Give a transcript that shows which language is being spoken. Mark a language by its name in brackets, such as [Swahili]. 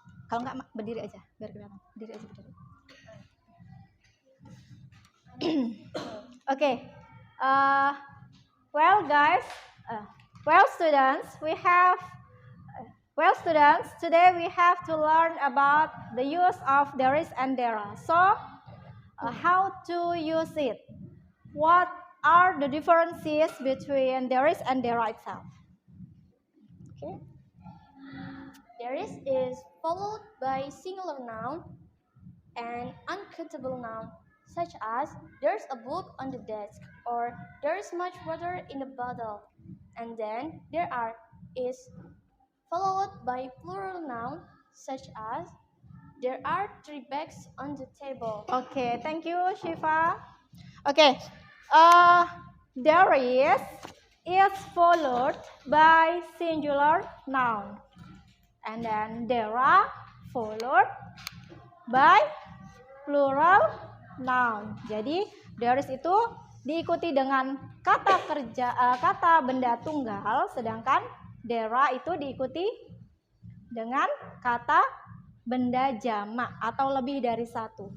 [Indonesian] Kalau enggak berdiri aja biar kelihatan. Berdiri. [English] Okay. Well, guys, students, today we have to learn about the use of there is and there are. So, how to use it? What are the differences between there is and there are itself? Okay. There is followed by singular noun and uncountable noun, such as there's a book on the desk or there's much water in the bottle. And then there are is followed by plural noun, such as there are 3 bags on the table. Okay, thank you, Shiva. Okay, there is followed by singular noun, and then there are followed by plural noun. [Indonesian] Jadi there is itu diikuti dengan kata benda tunggal, sedangkan there are itu diikuti dengan kata benda jamak atau lebih dari satu.